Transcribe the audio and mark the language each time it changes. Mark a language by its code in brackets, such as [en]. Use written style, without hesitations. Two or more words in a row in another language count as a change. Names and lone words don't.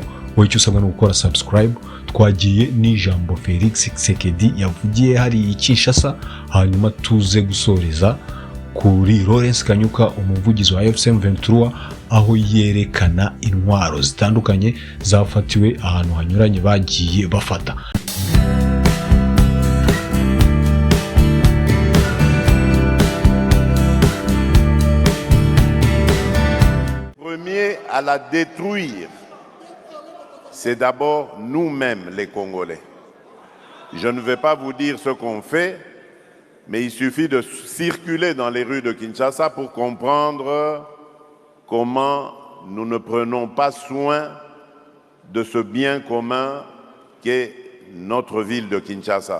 [rw] Wowe icyo usabwa ni gukora subscribe. Twagiye n'ijambo Felix Tshisekedi yavugiye hari Kinshasa, hanyuma tuze gusoreza kuri Lawrence Kanyuka, umuvugizi wa AFC M23, aho yerekana intwaro zitandukanye zafatiwe ahantu hanyuranye bagiye bafata. [fr] Premier à la détruire, c'est d'abord nous-mêmes les Congolais. Je ne vais pas vous dire ce qu'on fait, mais il suffit de circuler dans les rues de Kinshasa pour comprendre comment nous ne prenons pas soin de ce bien commun qu'est notre ville de Kinshasa.